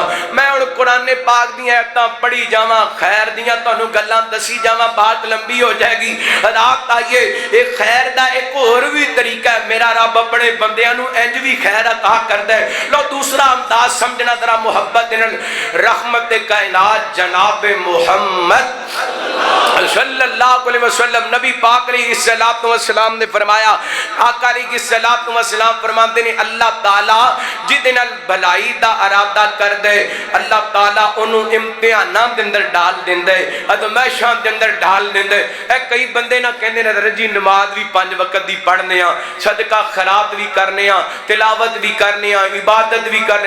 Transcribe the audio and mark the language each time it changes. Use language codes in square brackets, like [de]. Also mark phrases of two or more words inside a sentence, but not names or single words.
[pa] میں ہن قرآن پاک دی آیتاں پڑھی جاواں، خیر دیاں تہانوں گلاں دسی جاواں، بات لمبی ہو جائے گی. رات آئیے ایک خیر دا ایک ہور بھی طریقہ ہے. میرا رب اپنے بندیاں نوں انج بھی خیر عطا کردا ہے. لو دوسرا انداز سمجھنا ذرا محبت نال۔ رحمت کائنات جناب محمد [ar] صلى الله عليه وسلم [pa] نبی پاک [ar] عليه الصلاة والسلام [pa] نے فرمایا، آقا [ar] عليه الصلاة والسلام [pa] فرماتے نے، اللہ تعالیٰ جیہدے نال بھلائی دا ارادہ کر دے، اللہ تعالیٰ اونوں امتحاناں دے اندر ڈال دیندا ہے، آزمائشاں دے اندر ڈال دیندا ہے. کئی بندے نا کہندے نے جی نماز بھی 5 وقت دی پڑھنے آں، صدقہ خیرات بھی کرنے آں، تلاوت بھی کرنے آں، عبادت بھی کرنے.